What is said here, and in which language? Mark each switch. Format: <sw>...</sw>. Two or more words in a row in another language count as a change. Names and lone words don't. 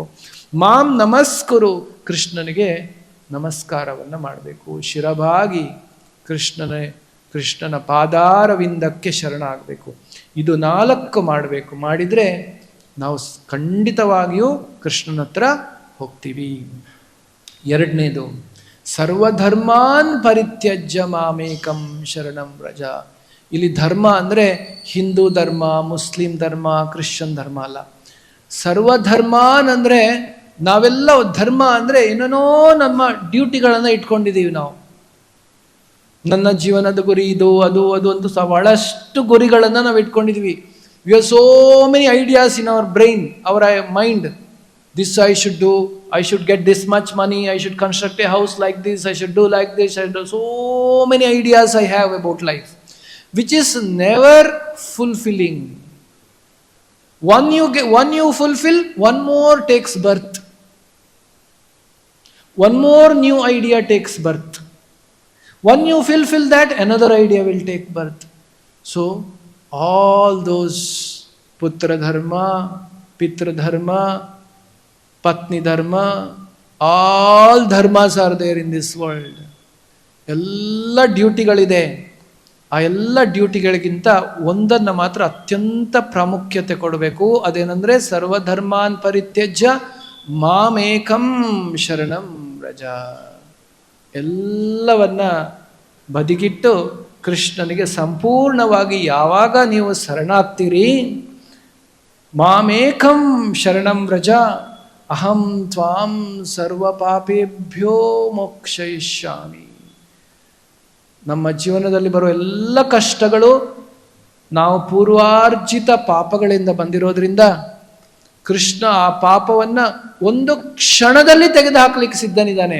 <sa>ಮಾಂ ನಮಸ್ಕುರು,</sa> <kn>ಕೃಷ್ಣನಿಗೆ ನಮಸ್ಕಾರವನ್ನು ಮಾಡಬೇಕು. ಶಿರಭಾಗಿ ಕೃಷ್ಣನ ಪಾದಾರವಿಂದಕ್ಕೆ ಶರಣಾಗಬೇಕು. ಇದು 4 ಮಾಡಬೇಕು. ಮಾಡಿದರೆ ನಾವು ಖಂಡಿತವಾಗಿಯೂ ಕೃಷ್ಣನ ಹತ್ರ ಹೋಗ್ತೀವಿ.</kn> <sa>2ನೇದು ಸರ್ವಧರ್ಮಾನ್ ಪರಿತ್ಯಜ್ಯ ಮಾಮೇಕಂ ಶರಣಂ ವ್ರಜ.</sa> <kn>ಇಲ್ಲಿ ಧರ್ಮ ಅಂದರೆ ಹಿಂದೂ ಧರ್ಮ, ಮುಸ್ಲಿಂ ಧರ್ಮ, ಕ್ರಿಶ್ಚಿಯನ್ ಧರ್ಮ ಅಲ್ಲ. ಸರ್ವಧರ್ಮಾನ್ ಅಂದರೆ ನಾವೆಲ್ಲ ಧರ್ಮ ಅಂದರೆ ಏನೇನೋ ನಮ್ಮ ಡ್ಯೂಟಿಗಳನ್ನು ಇಟ್ಕೊಂಡಿದ್ದೀವಿ ನಾವು. ನನ್ನ ಜೀವನದ ಗುರಿ ಇದು, ಅದು ಅಂತ ಬಹಳಷ್ಟು ಗುರಿಗಳನ್ನು ನಾವು ಇಟ್ಕೊಂಡಿದ್ವಿ.</kn> <en>We have so many ideas in our brain, our mind. This I should do, I should get this much money, I should construct a house like this, I should do like this, I do so many ideas I have about life, which is never fulfilling. One you fulfill, one more takes birth. One more new idea takes birth. One you fulfill that, another idea will take birth. So all those</en> <sa>पुत्र धर्म, पितृ धर्म, ಪತ್ನಿ ಧರ್ಮ,</sa> <en>all dharmas are there in this world.</en> <kn>ಎಲ್ಲ ಡ್ಯೂಟಿಗಳಿದೆ. ಆ ಎಲ್ಲ ಡ್ಯೂಟಿಗಳಿಗಿಂತ ಒಂದನ್ನು ಮಾತ್ರ ಅತ್ಯಂತ ಪ್ರಾಮುಖ್ಯತೆ ಕೊಡಬೇಕು.</kn> <sa>ಅದೇನೆಂದರೆ ಸರ್ವಧರ್ಮಾನ್ ಪರಿತ್ಯಜ್ಯ ಮಾಮೇಕಂ ಶರಣಂ ವ್ರಜ.</sa> <kn>ಎಲ್ಲವನ್ನ ಬದಿಗಿಟ್ಟು ಕೃಷ್ಣನಿಗೆ ಸಂಪೂರ್ಣವಾಗಿ ಯಾವಾಗ ನೀವು ಶರಣಾಗ್ತೀರಿ,</kn> <sa>ಮಾಮೇಕಂ ಶರಣಂ ವ್ರಜ ಅಹಂ ತ್ವಾಂ ಸರ್ವ ಪಾಪೇಭ್ಯೋ ಮೋಕ್ಷಯಿಷ್ಯಾಮಿ.</sa> <kn>ನಮ್ಮ ಜೀವನದಲ್ಲಿ ಬರುವ ಎಲ್ಲ ಕಷ್ಟಗಳು ನಾವು ಪೂರ್ವಾರ್ಜಿತ ಪಾಪಗಳಿಂದ ಬಂದಿರೋದ್ರಿಂದ ಕೃಷ್ಣ ಆ ಪಾಪವನ್ನು ಒಂದು ಕ್ಷಣದಲ್ಲಿ ತೆಗೆದುಹಾಕಲಿಕ್ಕೆ ಸಿದ್ಧನಿದ್ದಾನೆ.</kn>